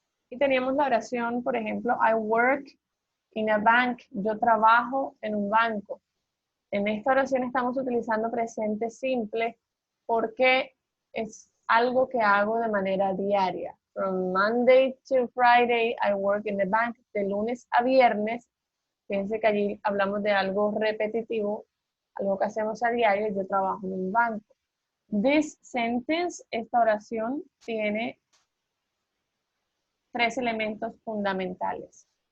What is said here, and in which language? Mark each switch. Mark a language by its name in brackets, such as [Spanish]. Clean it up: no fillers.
[Spanish] Y teníamos la oración, por ejemplo, [English] I work in a bank. [Spanish] Yo trabajo en un banco. En esta oración estamos utilizando presente simple porque es algo que hago de manera diaria. [English] From Monday to Friday, I work in the bank. [Spanish] De lunes a viernes, fíjense que allí hablamos de algo repetitivo, algo que hacemos a diario, yo trabajo en un banco. [English] This sentence, [Spanish] esta oración, tiene tres elementos fundamentales.